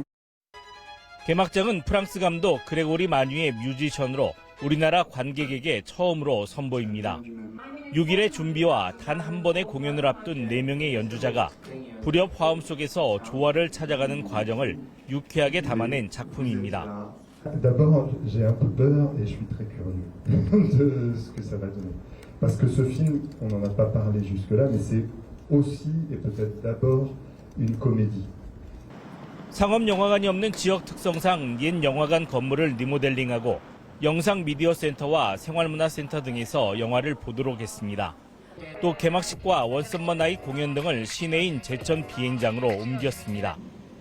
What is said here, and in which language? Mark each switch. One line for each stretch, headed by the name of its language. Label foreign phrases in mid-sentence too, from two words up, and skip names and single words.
Korean: 개막장은 프랑스 감독 그레고리 마뉴의 뮤지션으로 우리나라 관객에게 처음으로 선보입니다. 6일의 준비와 단 한 번의 공연을 앞둔 4명의 연주자가 불협 화음 속에서 조화를 찾아가는 과정을 유쾌하게 담아낸 작품입니다.
French: D'abord, j'ai un peu peur et je suis très curieux de ce que ça va donner. Parce que ce film, on n'en a pas parlé jusque-là, mais c'est aussi et peut-être d'abord une comédie.
Korean: 상업영화관이 없는 지역 특성상 옛 영화관 건물을 리모델링하고 영상미디어센터와 생활문화센터 등에서 영화를 보도록 했습니다. 또 개막식과 원썸머 나잇 공연 등을 시내인 제천 비행장으로 옮겼습니다.